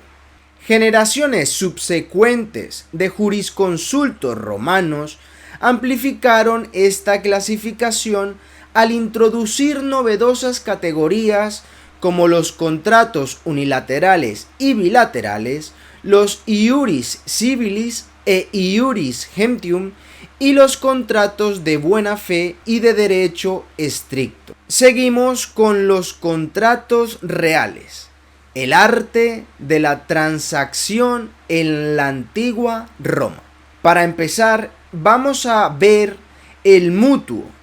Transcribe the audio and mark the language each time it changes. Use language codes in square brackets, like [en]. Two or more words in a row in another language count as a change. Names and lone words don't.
[es] Generaciones subsecuentes de jurisconsultos romanos amplificaron esta clasificación al introducir novedosas categorías como los contratos unilaterales y bilaterales, los [la] iuris civilis [es] e [la] iuris gentium [es] y los contratos de buena fe y de derecho estricto. Seguimos con los contratos reales, el arte de la transacción en la antigua Roma. Para empezar, vamos a ver el mutuo.